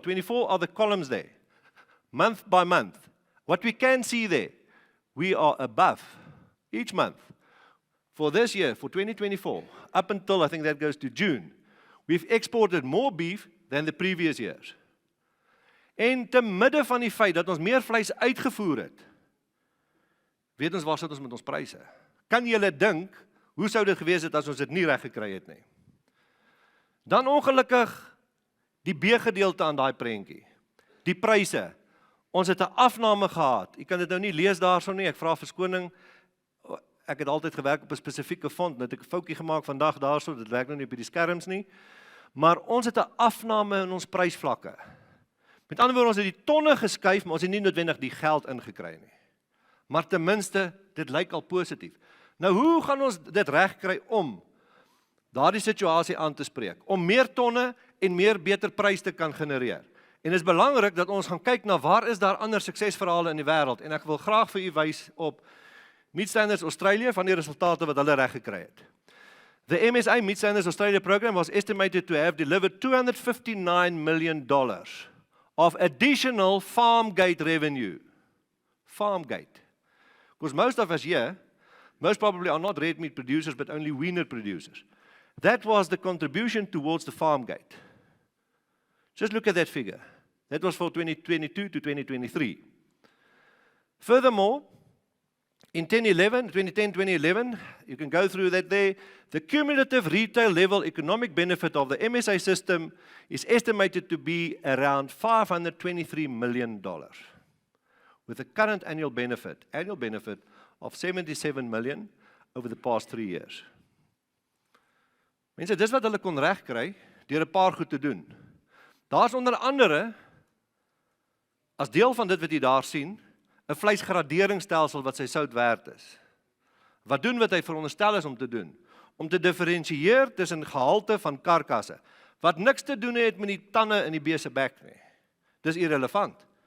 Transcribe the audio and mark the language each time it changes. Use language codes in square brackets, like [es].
[en] 24 are the columns there, month by month. What we can see there, we are above each month. For this year, for 2024, up until I think that goes to June, we've exported more beef than the previous years. [af] En te midde van die feit dat ons meer vleis uitgevoer het, weet ons waar sit ons met ons pryse. Kan julle dink, hoe sou dit gewees het as ons dit nie reg gekry het nie? Dan ongelukkig die B-gedeelte aan daai prentjie. Die pryse. Ons het 'n afname gehad. Ek kan dit nou nie lees daarso nie. Ek vra verskoning. Ek het altyd gewerk op 'n spesifieke fond. Nou het ek 'n foutjie gemaak vandag daarso. Dit werk nou nie op die skerms nie. Maar ons het 'n afname in ons prysvlakke. Met ander woorde, ons het die tonne geskuif, maar ons het nie noodwendig die geld ingekry nie. Maar ten minste, dit lyk al positief. Nou, hoe gaan ons dit regkry om daardie situasie aan te spreek? Om meer tonne en meer beter prys te kan genereer. En dit is belangrik dat ons gaan kyk na waar is daar ander suksesverhale in die wêreld. En ek wil graag vir u wys op Meat Standards Australia van die resultate wat hulle reg gekry het. [en] The MSA Meat Standards Australia program was estimated to have delivered $259 million of additional farm gate revenue. Farm gate. Because most of us here, most probably are not red meat producers, but only weaner producers. That was the contribution towards the farm gate. Just look at that figure. That was for 2022 to 2023. Furthermore, in 2010-2011, you can go through that there, the cumulative retail level economic benefit of the MSA system is estimated to be around $523 million, with a current annual benefit of $77 million over the past 3 years. [af] Mense, dis wat hulle kon regkry deur 'n paar goed te doen. Daar's onder andere, as deel van dit wat jy daar sien, 'n vleisgraderingsstelsel wat sy sout werd is. Wat doen wat hy veronderstel is om te doen? Om te diferensieer tussen gehalte van karkasse, wat niks te doen het met die tande in die bees se bek nie. Dis irrelevant.